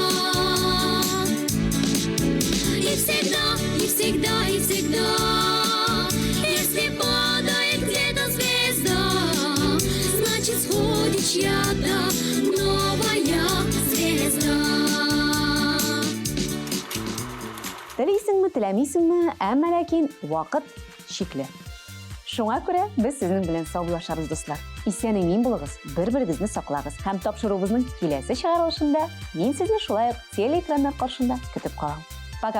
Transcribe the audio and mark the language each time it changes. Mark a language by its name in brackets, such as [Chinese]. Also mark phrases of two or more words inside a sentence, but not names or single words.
[Russian] И всегда, если падает где-то звезда, значит сходит чья-то новая звезда. [Tatar] Телисеңме, теләмисеңме, әмма ләкин вакыт шикле. Шуңа күрә без сезнең белән саубуллашабыз, дуслар. Исән-имин булыгыз, бер-берегезне саклагыз һәм тапшыруыбызның киләсе чыгарылышында мин сезне шулай ук телеэкраннар каршында көтеп калам.